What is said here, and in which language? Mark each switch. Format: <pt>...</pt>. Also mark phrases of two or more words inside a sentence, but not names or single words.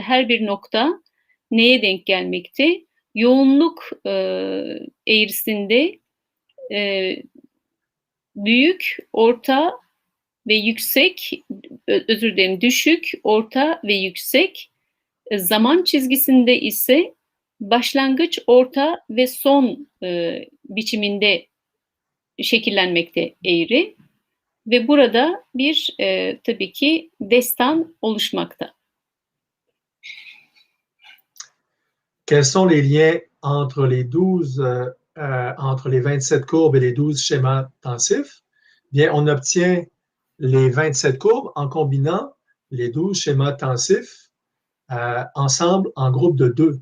<tr>Her bir nokta neye denk gelmekte? Yoğunluk eğrisinde büyük, orta ve yüksek, özür dilerim, düşük, orta ve yüksek. Zaman çizgisinde ise başlangıç, orta ve son biçiminde şekillenmekte eğri. Ve burada bir tabii ki destan oluşmakta.</tr> <fr>Quels sont les liens entre les 12, entre les 27 courbes et les 12 schémas tensifs? Bien, on obtient les 27 courbes en combinant les 12 schémas tensifs ensemble en groupe de 2.</fr>